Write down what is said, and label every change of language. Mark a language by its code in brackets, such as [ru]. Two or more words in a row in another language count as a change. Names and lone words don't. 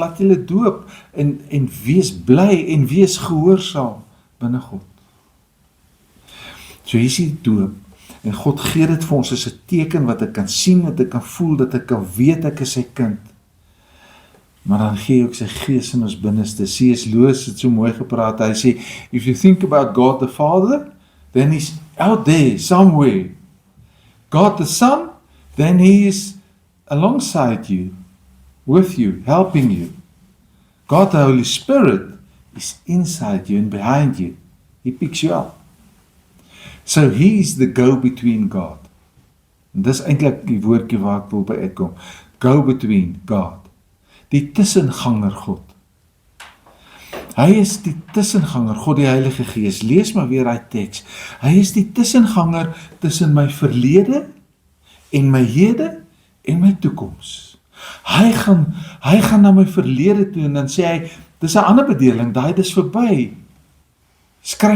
[af] Laat julle doop en wees bly en wees gehoorsaam binne God. So hier is die doop. En God gee dit vir ons as 'n teken wat ek kan sien, wat ek kan voel, dat ek kan weet ek is sy kind. Maar dan gee hy ook sy Gees in ons binneste. C.S. Lewis het so mooi gepraat. Hy sê, [en] if you think about God the Father, then he's out there somewhere. God the Son, then he is alongside you, with you, helping you. God the Holy Spirit is inside you and behind you. He picks you up. So he is the go-between God. [af] En dis eintlik die woordjie waar ek wil by uitkom. [en] Go-between God. [af] Die tussenganger God. Hy is die tussenganger, God die Heilige Gees. Lees maar weer daai teks. Hy is die tussenganger tussen my verlede en my hede en my toekoms. Hy gaan na my verlede toe en dan sê hy, dis 'n ander bedeling, daai dis verby.